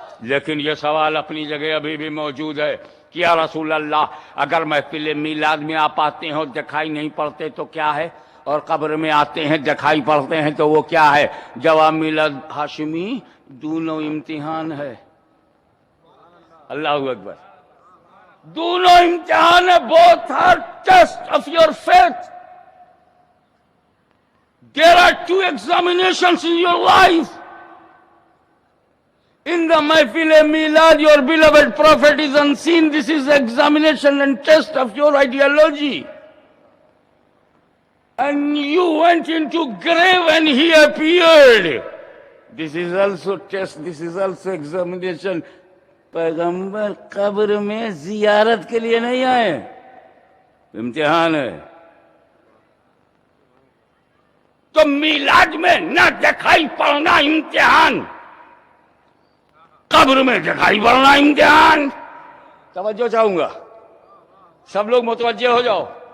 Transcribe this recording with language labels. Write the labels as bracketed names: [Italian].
[Urdu] لیکن یہ سوال اپنی جگہ ابھی بھی موجود ہے کہ یا رسول اللہ اگر محفل میلاد میں آپ آتے ہیں اور دکھائی نہیں پڑتے تو کیا ہے، اور قبر میں آتے ہیں دکھائی پڑتے ہیں تو وہ کیا ہے؟ جواب میلاد ہاشمی دونوں امتحان ہے۔ اللہ اکبر، دونوں امتحان ہے، [English] both are test of your faith. There are two examinations in your life. In the Mahfil Milad, your beloved Prophet is unseen. This is examination and test of your ideology. And you went into grave and he appeared. This is also test, this is also examination. [Urdu] پیغمبر قبر میں زیارت کے لیے نہیں آئے، امتحان ہے۔ تو میلاد میں نہ دکھائی پڑنا امتحان، قبر میں دکھائی پڑنا امتحان۔ توجہ چاہوں گا، سب لوگ متوجہ ہو جاؤ۔